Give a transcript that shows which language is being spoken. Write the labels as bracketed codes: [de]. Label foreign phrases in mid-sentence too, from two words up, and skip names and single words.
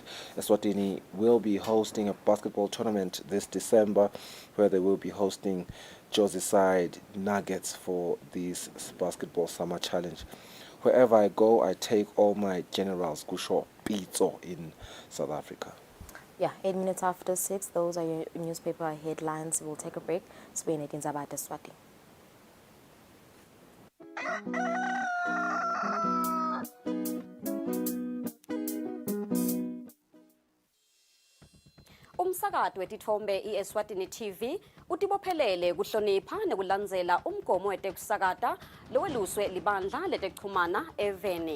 [en] Eswatini will be hosting a basketball tournament this December where they will be hosting Josie side Nuggets for this Basketball Summer Challenge. Wherever I go, I take all my generals, Kusho, Pizzo in South Africa. Yeah, 8 minutes after 6, those are your newspaper headlines. We'll take a break. Spain against Abata Swati. [ss] Umsakazo wetithombe iEswatini TV utibophelele kuhlonipha nekulandzela umgomo wetekusakata loweluswe libandla letekuchumana eveni.